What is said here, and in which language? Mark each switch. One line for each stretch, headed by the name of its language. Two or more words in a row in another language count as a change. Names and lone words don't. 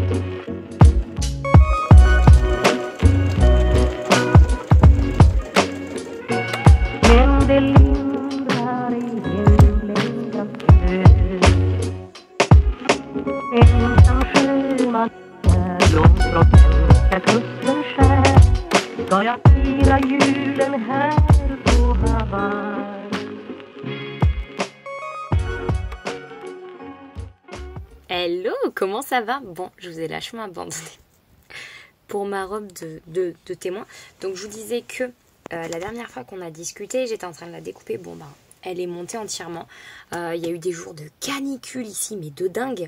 Swedish: Men det lindrar i himlens glöd. Ensam sjöman är långt från svenska kusten skär. Ska jag fira julen här på Hawaii?
French: Hello, comment ça va? Bon, je vous ai lâchement abandonné pour ma robe de témoin. Donc je vous disais que la dernière fois qu'on a discuté, j'étais en train de la découper. Bon bah, elle est montée entièrement. Il y a eu des jours de canicule ici, mais de dingue.